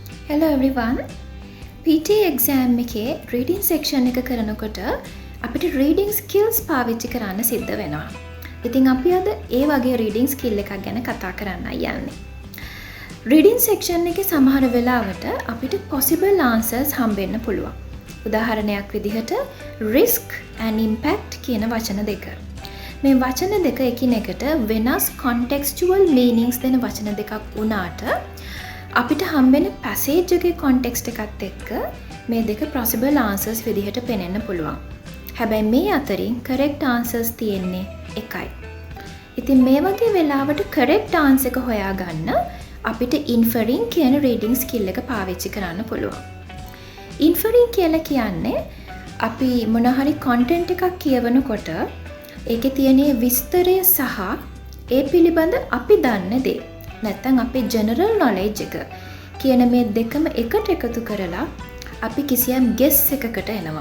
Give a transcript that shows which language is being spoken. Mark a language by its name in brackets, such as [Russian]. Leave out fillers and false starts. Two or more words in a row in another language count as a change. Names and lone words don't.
[English] Hello everyone. PT exam [Sinhala] එකේ [English] reading section [Sinhala] එක කරනකොට අපිට [English] reading skills [Sinhala] පාවිච්චි කරන්න සිද්ධ වෙනවා. ඉතින් අපි අද ඒ වගේ [English] reading skill [Sinhala] එකක් ගැන කතා කරන්නයි යන්නේ. [English] reading section [Sinhala] එකේ සමහර වෙලාවට අපිට [English] possible answers [Sinhala] හම්බෙන්න පුළුවන්. උදාහරණයක් විදිහට [English] risk and impact [Sinhala] කියන වචන දෙක. මේ වචන දෙක එකිනෙකට වෙනස් [English] contextual meanings [Sinhala] දෙන වචන දෙකක් වුණාට අපිට හම්බෙන passage එකේ context එකත් එක්ක මේ දෙක [English] possible answers [Sinhala] විදිහට පෙනෙන්න පුළුවන්. හැබැයි මේ අතරින් [English] correct answers [Sinhala] තියෙන්නේ එකයි. ඉතින් මේ වගේ වෙලාවට [English] correct answer [Sinhala] එක හොයාගන්න අපිට inferring කියන [English] reading skill [Sinhala] එක පාවිච්චි කරන්න පුළුවන්. inferring කියලා කියන්නේ අපි මොන හරි content එකක් කියවනකොට ඒකේ තියෙන විස්තරය සහ ඒ පිළිබඳ අපි දන්න දේ නැත්තම් අපේ [English] general knowledge [Sinhala] එක කියන මේ දෙකම එකට එකතු කරලා අපි කිසියම් ගෙස් එකකට එනවා.